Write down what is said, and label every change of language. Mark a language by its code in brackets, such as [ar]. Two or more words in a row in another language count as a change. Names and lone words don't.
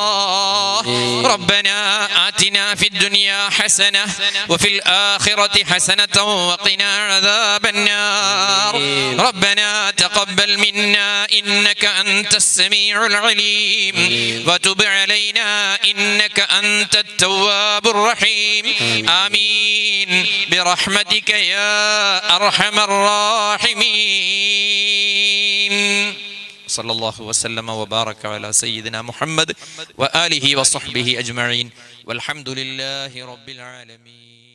[ar] ربنا آتنا في الدنيا حسنة وفي الآخرة حسنة وقنا عذاب النار. ربنا تقبل منا إنك أنت السميع العليم وتب علينا إنك أنت التواب الرحيم. ആമീൻ برحمتك يا أرحم الراحمين. صلى الله وسلم وبارك على سيدنا محمد وآله وصحبه أجمعين والحمد لله رب العالمين.